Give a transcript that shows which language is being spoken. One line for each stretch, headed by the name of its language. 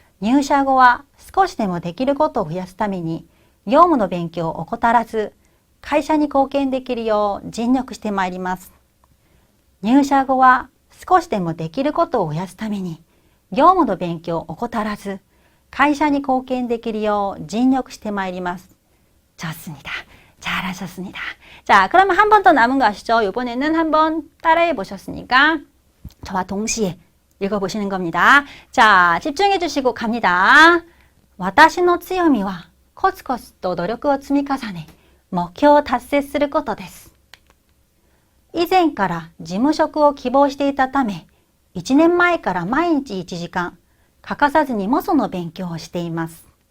Japanese: 入社後は少しでもできることを増やすために業務の勉強を怠らず会社に貢献できるよう尽力してまいります。入社後は少しでもできることを増やすために業務の勉強を怠らず会社に貢献できるよう尽力してまいります.
Korean: 좋습니다. 잘하셨습니다. 자, 그러면 한 번 더 남은 거 아시죠? 이번에는 한번 따라해 보셨으니까 저와 동시에 읽어보시는 겁니다. 자, 집중해 주시고 갑니다.
Japanese: 私の強みはコツコツと努力を積み重ね目標を達成することです。以前から事務職を希望していたため、1年前から毎日1時間、欠かさずにモソの勉強をしています。